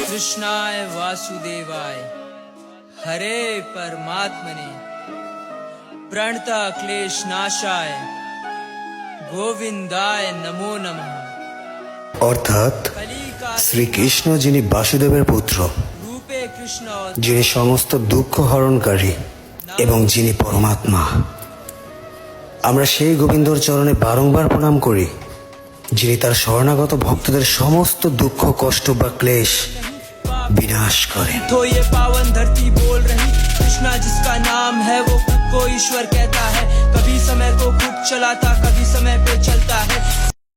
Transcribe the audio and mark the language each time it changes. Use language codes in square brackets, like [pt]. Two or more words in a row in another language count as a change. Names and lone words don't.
[sa] कृष्णाय वासुदेवाय हरे परमात्मने प्रणता क्लेश नाशाय গোবিন্দায় নমো নমঃ। [bn] অর্থাৎ শ্রীকৃষ্ণ যিনি বাসুদেবের পুত্র, রূপে কৃষ্ণ যিনি সমস্ত দুঃখ হরণকারী এবং যিনি পরমাত্মা, আমরা সেই গোবিন্দর চরণে বারংবার প্রণাম করি, যিনি তার শরণাগত ভক্তদের সমস্ত দুঃখ কষ্ট বা ক্লেশ [hi] विनाश करें। तो ये पावन धरती बोल रही कृष्णा जिसका नाम है वो खुद को ईश्वर कहता है। कभी समय को खुद चलाता कभी समय पे चलता है।